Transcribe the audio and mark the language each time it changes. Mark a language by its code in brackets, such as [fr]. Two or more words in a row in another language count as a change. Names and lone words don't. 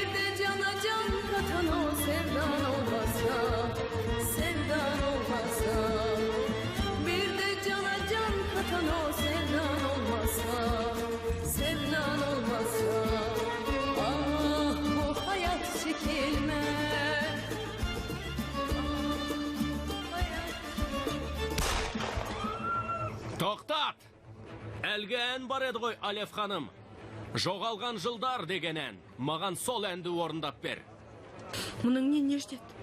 [tr] de cana can katan o sevdan olmasa, sevdan olmasa, bir de cana can katan o sevdan olmasa, sevdan olmasa, ah bu hayat çekilmez. [kk] Тоқтат! Әлгі ән бар еді ғой, Алев ханым. Жоғалған жылдар деген ән. Маған сол әнді орындап бер. Мұның не Неждет?